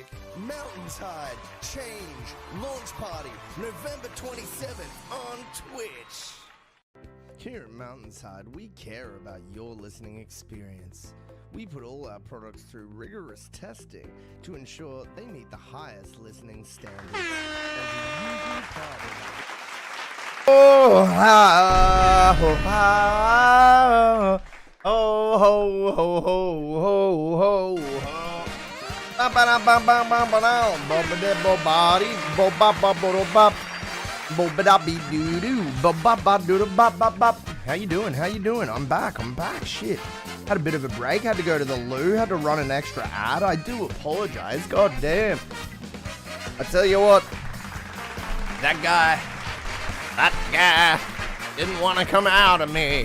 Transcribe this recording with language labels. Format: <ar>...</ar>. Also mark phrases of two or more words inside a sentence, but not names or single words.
<en>MountainsHide Change Launch Party, November 27th on Twitch. Here at MountainsHide, we care about your listening experience. We put all our products through rigorous testing to ensure they meet the highest listening standards. As a usual part of oh, ha, ho, ha, oh, ho, ho, ho, ho, ho. Ba ba da ba ba ba ba da, ba ba da ba body, ba ba ba ba da ba, ba ba da be doo doo, ba ba ba doo da ba ba ba. How you doing? How you doing? I'm back. Shit. Had a bit of a break. Had to go to the loo. Had to run an extra ad. I do apologize. God damn. I tell you what, that guy didn't want to come out of me.</en>